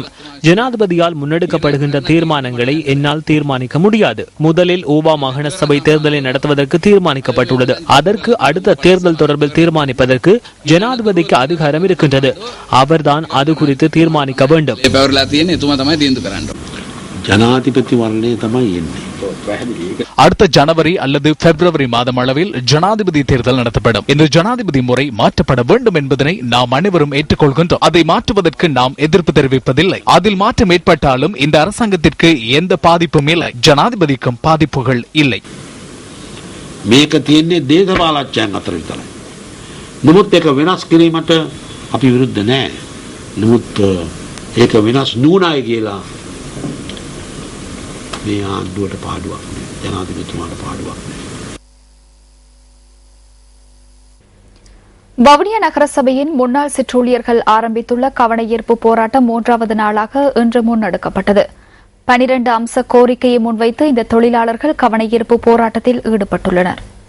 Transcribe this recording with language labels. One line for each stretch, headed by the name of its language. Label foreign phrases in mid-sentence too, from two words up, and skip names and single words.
Tamil: ஜனாதிபதியால் முன்னெடுக்கப்படுகின்ற தீர்மானங்களை என்னால் தீர்மானிக்க முடியாது. முதலில் ஊவா மாகாண சபை தேர்தலை நடத்துவதற்கு தீர்மானிக்கப்பட்டுள்ளது. அதற்கு அடுத்த தேர்தல் தொடர்பில் தீர்மானிப்பதற்கு ஜனாதிபதிக்கு அதிகாரம் இருக்கின்றது. அவர்தான் அது குறித்து தீர்மானிக்க வேண்டும்.
Sinhala: ජනාධිපතිවරණේ තමයි එන්නේ.
Tamil: அடுத்த ஜனவரி அல்லது பிப்ரவரி மாதம் அளவில் ஜனாதிபதி தேர்தல் நடத்தப்படும். இந்த ஜனாதிபதி முறை மாற்றப்பட வேண்டும் என்பதனை நாம் அனைவரும் ஏற்றுக்கொள்கின்றோம். அதை மாற்றுவதற்கு நாம் எதிர்ப்பு தெரிவிப்பதில்லை. அதில் மாற்றம் ஏற்பட்டாலும் இந்த அரசாங்கத்திற்கு எந்த பாதிப்பும் இல்லை, ஜனாதிபதிக்கும் பாதிப்புகள் இல்லை.
Sinhala: මේක තියෙන්නේ දේශපාලනඥයන් අතර විතරයි. නමුත් ඒක වෙනස් කිරීමට අපි විරුද්ධ නැහැ. නමුත් ඒක වෙනස් නුනායි කියලා මේ ආණ්ඩුවට පාඩුවක් නෑ, ජනාධිපතිතුමාට පාඩුවක් නෑ.
Tamil: வவுனியா நகரசபையின் முன்னாள் சிற்றூழியர்கள் ஆரம்பித்துள்ள கவனஈர்ப்பு போராட்டம் 3வது நாளாக இன்று முன்னெடுக்கப்பட்டது. 12 அம்ச கோரிக்கையை முன்வைத்து இந்த தொழிலாளர்கள் கவனஈர்ப்பு போராட்டத்தில் ஈடுபட்டுள்ளனர்.